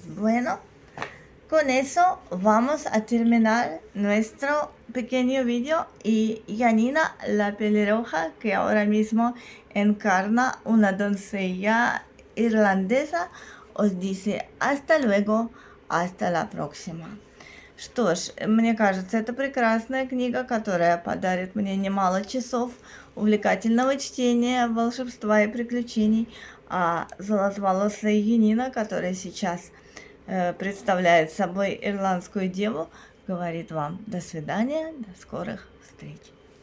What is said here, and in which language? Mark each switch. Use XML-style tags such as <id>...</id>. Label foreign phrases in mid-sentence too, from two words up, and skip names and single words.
<es>Bueno, con eso vamos a terminar nuestro pequeño video y Janina, la pelirroja, que ahora mismo encarna una doncella irlandesa, os dice hasta luego, hasta la próxima.</es> <ru>Что ж, мне кажется, это прекрасная книга, которая подарит мне немало часов увлекательного чтения, волшебства и приключений. А золотоволосая Янина, которая сейчас представляет собой ирландскую деву, говорит вам до свидания, до скорых встреч.</ru>